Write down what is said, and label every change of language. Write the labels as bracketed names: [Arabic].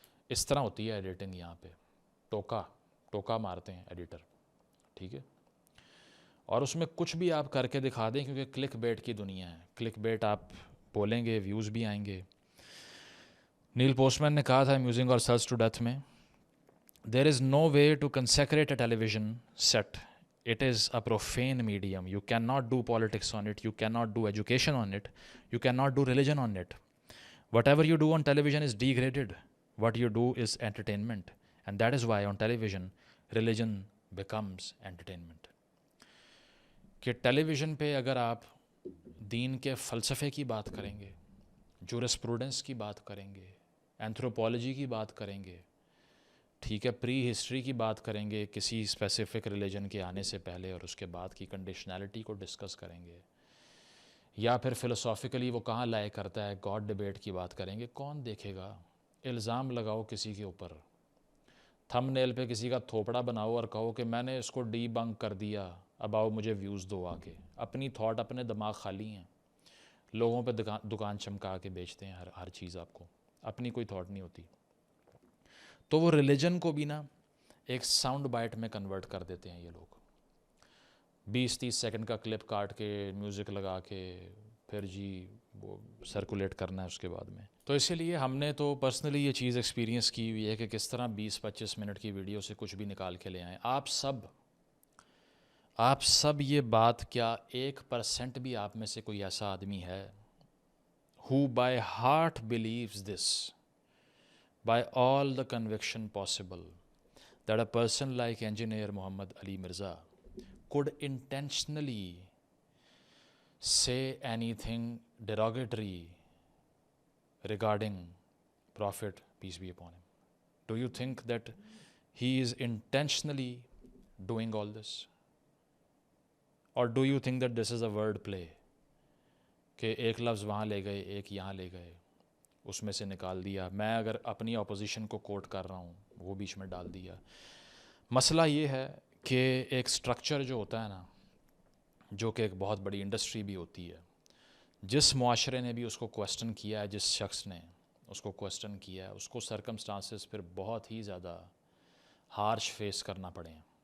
[Urdu] اس طرح ہوتی ہے ایڈیٹنگ یہاں پہ، ٹوکا مارتے ہیں ایڈیٹر، ٹھیک ہے؟ اور اس میں کچھ بھی آپ کر کے دکھا دیں، کیونکہ کلک بیٹ کی دنیا ہے، کلک بیٹ آپ بولیں گے ویوز بھی آئیں گے۔ نیل پوسٹ مین نے کہا تھا امیوزنگ اور سیلس ٹو ڈیتھ میں، [English] there is no way to consecrate a television set, it is a profane medium, you cannot do politics on it, [Urdu] you cannot do education on it, you cannot do religion on it. [English] Whatever you do on television is degraded, what you do is entertainment, and that is why on television religion becomes entertainment. [Urdu] کہ ٹیلی vision پہ اگر آپ دین کے فلسفے کی بات کریں گے, جورسپروڈنس کی بات کریں گے, اینتھروپولوجی کی بات کریں گے, ٹھیک ہے, پری ہسٹری کی بات کریں گے کسی اسپیسیفک ریلیجن کے آنے سے پہلے اور اس کے بعد کی کنڈیشنلٹی کو ڈسکس کریں گے, یا پھر فلسافیکلی وہ کہاں لائے کرتا ہے, گاڈ ڈبیٹ کی بات کریں گے, کون دیکھے گا؟ الزام لگاؤ کسی کے اوپر, تھم نیل پہ کسی کا تھوپڑا بناؤ اور کہو کہ میں نے اس کو ڈی بنک کر دیا, اب آؤ مجھے ویوز دو آ کے. اپنی تھاٹ, اپنے دماغ خالی ہیں, لوگوں پہ دکان چمکا کے بیچتے ہیں ہر چیز, آپ کو اپنی کوئی تھاٹ نہیں ہوتی. تو وہ ریلیجن کو بھی نا ایک ساؤنڈ بائٹ میں کنورٹ کر دیتے ہیں یہ لوگ, 20-30 سیکنڈ کا کلپ کاٹ کے میوزک لگا کے پھر جی وہ سرکولیٹ کرنا ہے اس کے بعد میں. تو اسی لیے ہم نے تو پرسنلی یہ چیز ایکسپیرینس کی ہوئی ہے کہ کس طرح 20-25 منٹ کی ویڈیو سے کچھ بھی نکال کے لے آئیں. آپ سب یہ بات, کیا 1% بھی آپ میں سے کوئی ایسا آدمی ہے [English] who by heart believes this, by all the conviction possible, that a person like engineer Muhammad Ali Mirza could intentionally say anything derogatory regarding Prophet, peace be upon him? Do you think that he is intentionally doing all this? Or do you think that this is a word play? [Urdu] کہ ایک لفظ وہاں لے گئے, ایک یہاں لے گئے, اس میں سے نکال دیا. میں اگر اپنی اپوزیشن کو کوٹ کر رہا ہوں وہ بیچ میں ڈال دیا. مسئلہ یہ ہے کہ ایک سٹرکچر جو ہوتا ہے نا, جو کہ ایک بہت بڑی انڈسٹری بھی ہوتی ہے, جس معاشرے نے بھی اس کو کویسچن کیا ہے, جس شخص نے اس کو کویسچن کیا ہے, اس کو سرکمسٹانسز پھر بہت ہی زیادہ ہارش فیس کرنا پڑے ہیں.